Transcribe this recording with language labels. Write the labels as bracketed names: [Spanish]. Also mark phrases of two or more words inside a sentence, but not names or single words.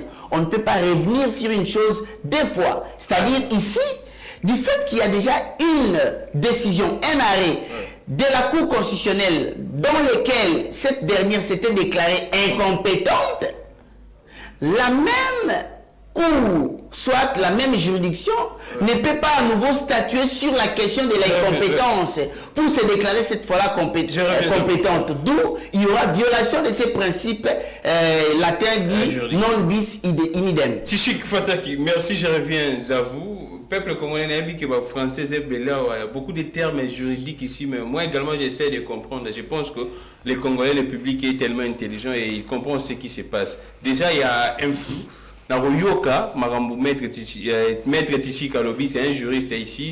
[French] On ne peut pas revenir sur une chose deux fois. C'est-à-dire ici, du fait qu'il y a déjà une décision, un arrêt de la Cour constitutionnelle dans lequel cette dernière s'était déclarée incompétente, la même Cour, soit la même juridiction, ne peut pas à nouveau statuer sur la question de l'incompétence pour se déclarer cette fois-là compétente. D'où il y aura violation de ces principes latins dit [Latin] non bis in idem. [French] Tchik Fataki, merci, je reviens à vous. Peuple congolais, français, beaucoup de termes juridiques ici, mais moi également j'essaie de comprendre. Je pense que les Congolais, le public est tellement intelligent et il comprend ce qui se passe. Déjà, il y a un flou. Naroyoka, Maître Tchik Kalobi, c'est un juriste ici.